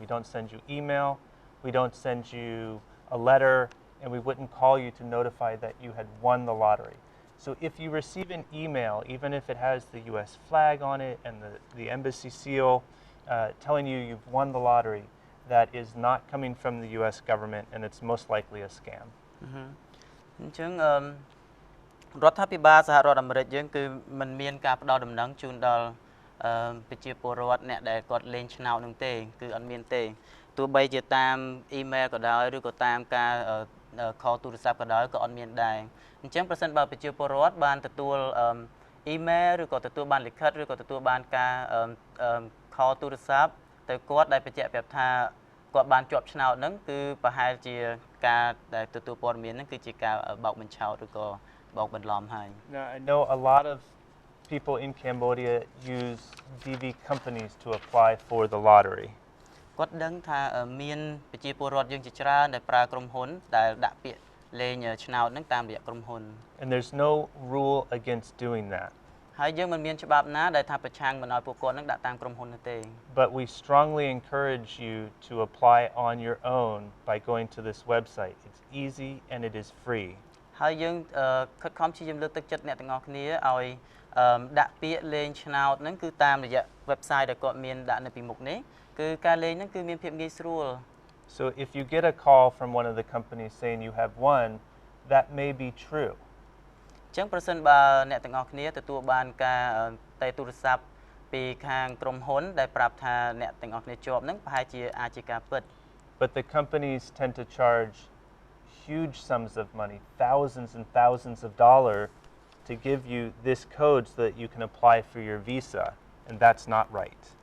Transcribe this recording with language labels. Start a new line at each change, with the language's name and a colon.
English: We don't send you email, we don't send you a letter, and we wouldn't call you to notify that you had won the lottery. So if you receive an email, even if it has the U.S. flag on it and the embassy seal telling you you've won the lottery, that is not coming from the U.S. government and it's most likely a scam.
Khmer: អញ្ចឹងរដ្ឋាភិបាលសហរដ្ឋអាមេរិកយើងគឺមិនមានការផ្ដល់ដំណឹងជូនដល់ប្រជាពលរដ្ឋអ្នកដែលគាត់លេងឆ្នោតនឹងទេគឺអត់មានទេទោះបីជាតាមអ៊ីមែលក៏ដោយឬក៏តាមការ call ទូរស័ព្ទក៏ដោយក៏អត់មានដែរអញ្ចឹងប្រសិនបើប្រជាពលរដ្ឋបានទទួលអ៊ីមែលឬក៏ទទួលបានលិខិតឬក៏ទទួលបានការ call ទូរស័ព្ទទៅគាត់ដែលបញ្ជាក់ប្រាប់ថាគាត់បានជាប់ឆ្នោតហ្នឹងគឺប្រហែលជាការដែលទទួលព័ត៌មានហ្នឹងគឺជាការបោកបញ្ឆោតឬក៏បោកបន្លំហើយ
English: Now, I know a lot of people in Cambodia use DV companies to apply for the lottery.
Khmer: គាត់ដឹងថាមានប្រជាពលរដ្ឋយើងជាច្រើនដែលប្រើក្រុមហ៊ុនដែលដាក់ពាក្យលេងឆ្នោតហ្នឹងតាមរយៈក្រុមហ៊ុន
English: And there's no rule against doing that.
Khmer: ហើយយើងមិនមានច្បាប់ណាដែលថាប្រឆាំងមិនឲ្យពួកគាត់ហ្នឹងដាក់តាមក្រុមហ៊ុននោះទេ
English: But we strongly encourage you to apply on your own by going to this website. It's easy and it is free.
Khmer: ហើយយើងខិតខំព្យាយាមលើកទឹកចិត្តអ្នកទាំងអស់គ្នាឲ្យដាក់ពាក្យលេងឆ្នោតហ្នឹងគឺតាមរយៈ website ដែលគាត់មានដាក់នៅពីមុខនេះគឺការលេងហ្នឹងគឺមានភាពងាយស្រួល
English: So if you get a call from one of the companies saying you have won, that may be true.
Khmer: អញ្ចឹងប្រសិនបើអ្នកទាំងអស់គ្នាទទួលបានការតែទូរស័ព្ទពីខាងក្រុមហ៊ុនដែលប្រាប់ថាអ្នកទាំងអស់គ្នាជាប់ហ្នឹងប្រហែលជាអាចជាការពិត
English: But the companies tend to charge huge sums of money, thousands and thousands of dollars to give you this code so that you can apply for your visa, and that's not right.